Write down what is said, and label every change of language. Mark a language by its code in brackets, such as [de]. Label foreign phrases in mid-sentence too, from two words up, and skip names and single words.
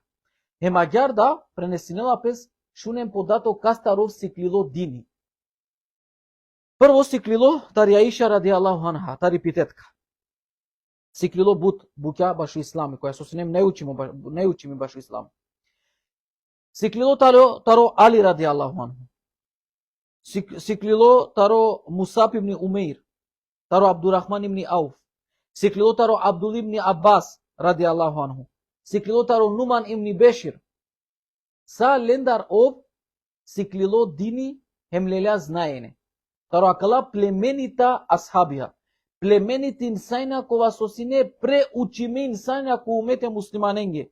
[rom] Хемагјарда пренесинела пес шунен податок кастаров сиклило дини. Прво сиклило тари Аиша [ar] رضي الله عنها, [rom] тари питетка. Сиклило буќа башу ислами, која со синем не учиме башу ислам. Сиклило таро Али [ar] رضي الله عنه. [rom] Сиклило таро Мусаб ибн Умейр, таро Абдурахман ибн Ауф. Сиклило таро Абдул ибн Аббас [ar] رضي الله عنه. [rom] Сиклило таро Нуман ибн Бешир. Са лендар ов сиклило дини хемлеля знаене. Таро акала племенита асхабија. Племените инсајна кова со сине преучиме инсајна ко умете муслиманенге.